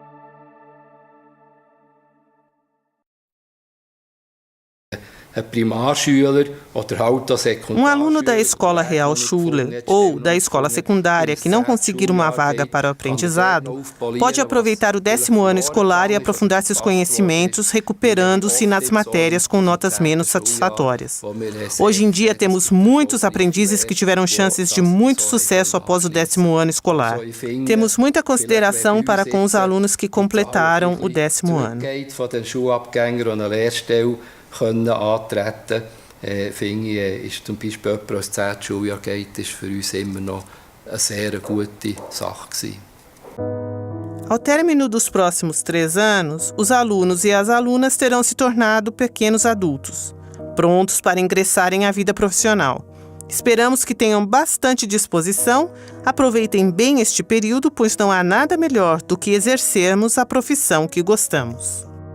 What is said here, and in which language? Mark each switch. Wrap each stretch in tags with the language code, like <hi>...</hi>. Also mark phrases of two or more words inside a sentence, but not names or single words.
<pt>Um aluno da Escola Real Schuler ou da escola secundária que não conseguir uma vaga para o aprendizado pode aproveitar o 10º ano escolar e aprofundar seus conhecimentos, recuperando-se nas matérias com notas menos satisfatórias. Hoje em dia temos muitos aprendizes que tiveram chances de muito sucesso após o 10º ano escolar. Temos muita consideração para com os alunos que completaram o 10º ano.</pt> <de>Können antreten, finde ich, ist zum Beispiel jemand, der das 10. Schuljahr geht, ist für uns immer noch eine sehr gute Sache gewesen.</de> <pt>Ao término dos próximos 3 anos, os alunos e as alunas terão se tornado pequenos adultos, prontos para ingressarem à vida profissional. Esperamos que tenham bastante disposição, aproveitem bem este período, pois não há nada melhor do que exercermos a profissão que gostamos.</pt>